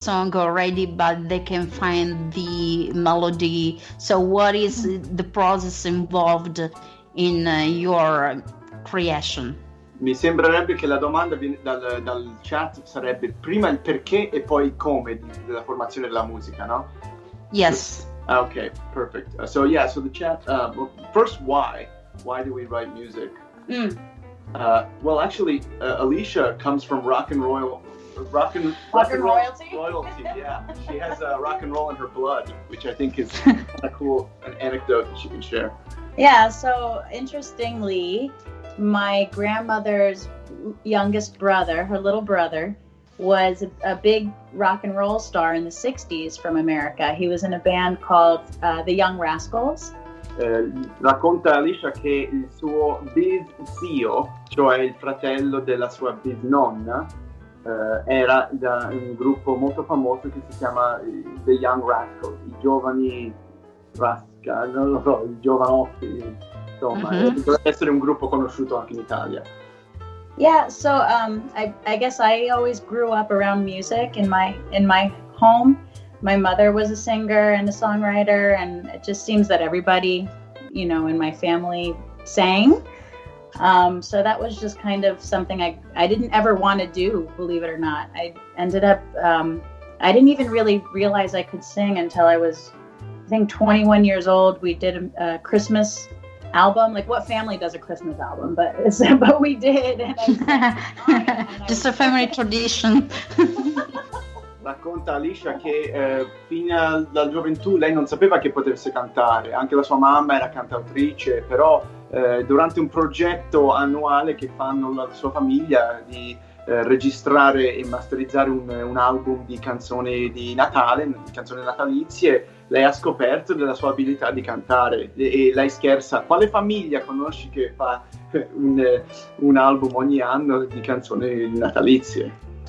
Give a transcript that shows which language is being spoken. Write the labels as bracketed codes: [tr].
[en] song already, but they can find the melody. So what is the process involved in your creation? [it] Mi sembrerebbe che la domanda dal chat sarebbe prima il perché e poi il come della formazione della musica, no? [en] Yes. Okay, perfect. So the chat, first, why do we write music? Well, actually, Alicia comes from rock and royalty. Yeah, she has rock and roll in her blood, which I think is kind of cool, an anecdote that she can share. Yeah, so interestingly, my grandmother's youngest brother, her little brother, was a big rock and roll star in the 60s from America. He was in a band called the Young Rascals. [it] Racconta Alicia che il suo zio, cioè il fratello della sua bisnonna, era da un gruppo molto famoso che si chiama The Young Rascals, i giovani rascal, non lo so, i giovanotti, insomma, dovrebbe essere un gruppo conosciuto anche in Italia. [en] Yeah, so I guess I always grew up around music in my home. My mother was a singer and a songwriter, and it just seems that everybody, in my family sang. So that was just kind of something I didn't ever want to do, believe it or not. I ended up, I didn't even really realize I could sing until I was, I think, 21 years old. We did a Christmas album. Like, what family does a Christmas album? But we did. And just a family tradition. [it] Racconta Alicia che fino alla gioventù lei non sapeva che potesse cantare, anche la sua mamma era cantautrice, però durante un progetto annuale che fanno la sua famiglia di registrare e masterizzare un album di canzoni di Natale, di canzoni natalizie, lei ha scoperto della sua abilità di cantare e lei scherza: quale famiglia conosci che fa un album ogni anno di canzoni natalizie?